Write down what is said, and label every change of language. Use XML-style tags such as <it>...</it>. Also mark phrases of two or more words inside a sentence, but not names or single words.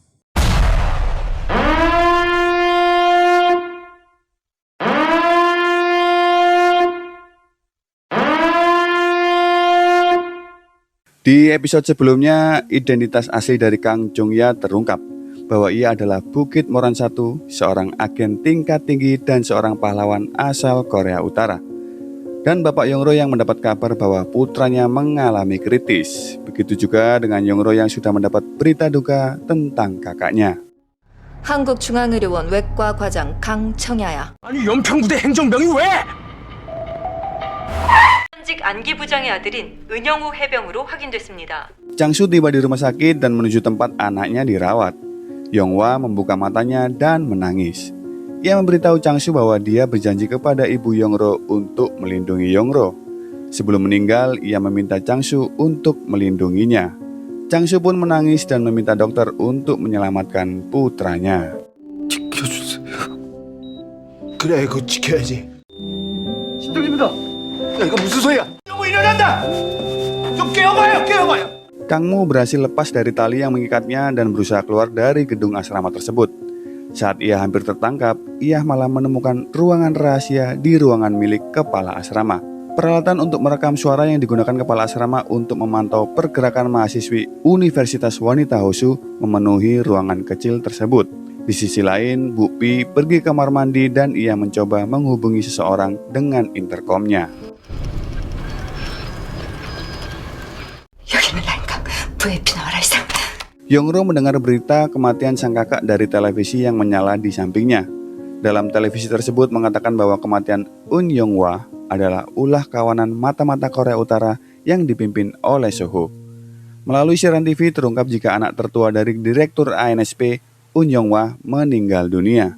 <id>Di episode sebelumnya, identitas asli dari Kang Jong-ya terungkap bahwa ia adalah Bukit Moran I, seorang agen tingkat tinggi dan seorang pahlawan asal Korea Utara. Dan Bapak Yongro yang mendapat kabar bahwa putranya mengalami kritis. Begitu juga dengan Yongro yang sudah mendapat berita duka tentang kakaknya.</id> <ko>한국중앙의료원 외과 과장 강청야야. 아니 연평부대 행정병이 왜? 현직 안기 부장의 아들인 은영우 해병으로 확인됐습니다.</ko> <id>Changsu tiba di rumah sakit dan menuju tempat anaknya dirawat. Yonghwa membuka matanya dan menangis. Ia memberitahu Changsu bahwa dia berjanji kepada ibu Yongro untuk melindungi Yongro. Sebelum meninggal, ia meminta Changsu untuk melindunginya. Changsu pun menangis dan meminta dokter untuk menyelamatkan putranya.</id> <ko>지켜주세요. 그래, 그거 지켜야지. 신동입니다. 야, 이거 무슨 소리야? 너무 일어난다. 좀 깨워봐요.</ko> <id>Kangmu berhasil lepas dari tali yang mengikatnya dan berusaha keluar dari gedung asrama tersebut. Saat ia hampir tertangkap, ia malah menemukan ruangan rahasia di ruangan milik kepala asrama. Peralatan untuk merekam suara yang digunakan kepala asrama untuk memantau pergerakan mahasiswi Universitas Wanita Hosu memenuhi ruangan kecil tersebut. Di sisi lain, Bu Pi pergi ke kamar mandi dan ia mencoba menghubungi seseorang dengan interkomnya.</id> <ko>여기는 라인강 VIP 나와라 이상.</ko> <id>Yongro mendengar berita kematian sang kakak dari televisi yang menyala di sampingnya. Dalam televisi tersebut mengatakan bahwa kematian Un Yonghwa adalah ulah kawanan mata-mata Korea Utara yang dipimpin oleh Soho. Melalui siaran TV terungkap jika anak tertua dari Direktur ANSP, Un Yonghwa, meninggal dunia.</id>